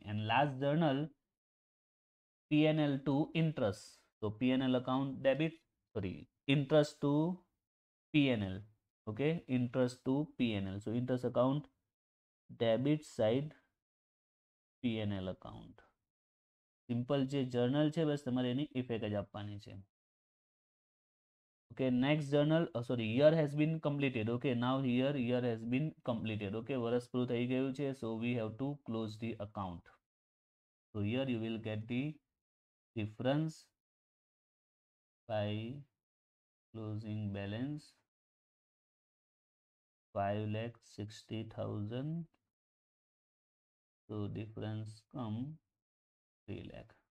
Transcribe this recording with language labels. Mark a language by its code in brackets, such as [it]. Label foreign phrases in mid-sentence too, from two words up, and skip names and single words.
[en] And last journal, PNL to interest. So PNL account debit, sorry, interest to PNL. Okay, interest to PNL. So interest account debit side PNL account. [gu] Simple જે journal છે બસ તમારે એની ઇફેક્ટ જ આપવાની છે. [en] Okay, next journal, sorry, year has been completed. Okay, now here year has been completed. [gu] Okay, વર્ષ પૂરું થઈ ગયું છે. [en] So we have to close the account. So here you will get the difference by closing balance 5,60,000. So difference come 3 lakh.